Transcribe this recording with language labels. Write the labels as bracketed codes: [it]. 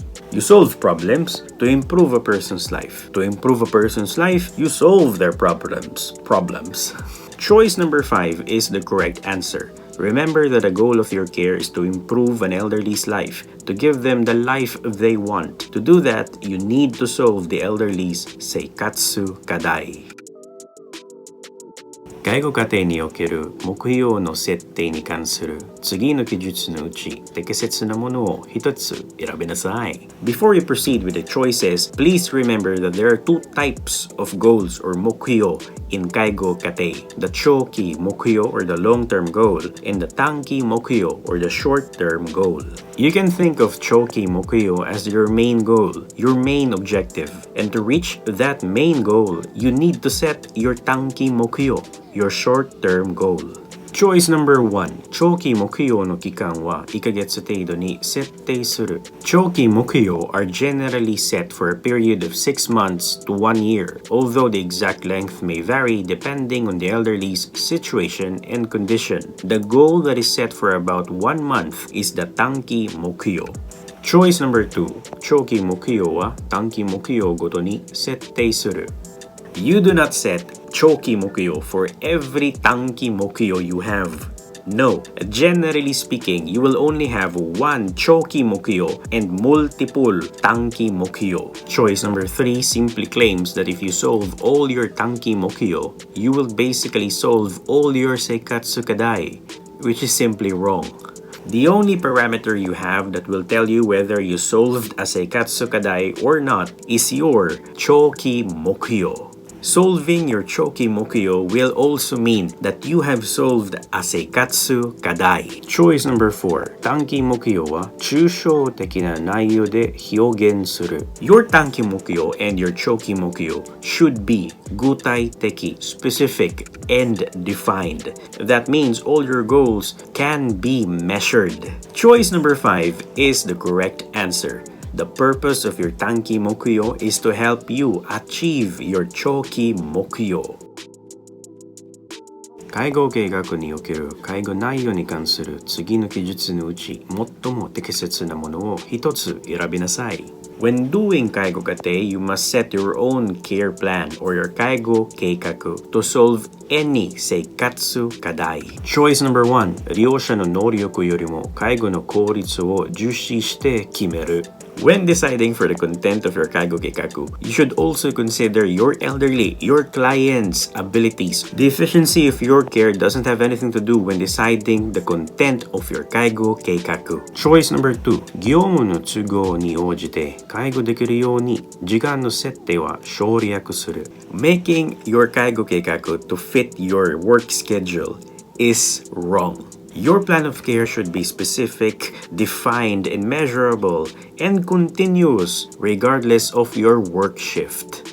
[en] You solve problems to improve a person's life. To improve a person's life, you solve their problems. Choice number 5 is the correct answer. Remember that the goal of your care is to improve an elderly's life, to give them the life they want. To do that, you need to solve the elderly's seikatsu kadai. [ja] 介護過程における目標の設定に関する次の記述のうち適切なものを一つ選びなさい。 [en] Before you proceed with the choices, please remember that there are two types of goals or 目標 in 介護過程. The 長期目標 or the long-term goal and the 短期目標 or the short-term goal. You can think of 長期目標 as your main goal, your main objective. And to reach that main goal, you need to set your 短期目標, your short-term goal. Choice number 1. [ja] 長期目標の期間は1ヶ月程度に設定する。 [en] 長期目標 are generally set for a period of 6 months to 1 year, although the exact length may vary depending on the elderly's situation and condition. The goal that is set for about 1 month is the 短期目標. Choice number 2. [ja] 長期目標は短期目標ごとに設定する。 [en] You do not set 長期目標 for every 短期目標 you have. No, generally speaking, you will only have one 長期目標 and multiple 短期目標. Choice number 3 simply claims that if you solve all your 短期目標, you will basically solve all your seikatsu kadai, which is simply wrong. The only parameter you have that will tell you whether you solved a seikatsu kadai or not is your 長期目標. Solving your 長期目標 will also mean that you have solved a seikatsu kadai. Choice number 4. [ja] 短期目標は抽象的な内容で表現する。 [en] Your 短期目標 and your 長期目標 should be 具体的, specific, and defined. That means all your goals can be measured. Choice number 5 is the correct answer. The purpose of your 短期目標 is to help you achieve your 長期目標. [ja] 介護計画における介護内容に関する次の記述のうち最も適切なものを一つ選びなさい。 [en] When doing 介護過程, you must set your own care plan or your 介護計画 to solve any 生活課題. Choice number 1. [ja] 利用者の能力よりも介護の効率を重視して決める. [en] When deciding for the content of your 介護計画, you should also consider your elderly, your client's abilities. The efficiency of your care doesn't have anything to do when deciding the content of your 介護計画. Choice number 2. [ja] 業務の都合に応じて介護できるように時間の設定は省略する. [en] Making your 介護計画 to fit your work schedule is wrong. Your plan of care should be specific, defined, and measurable, and continuous regardless of your work shift.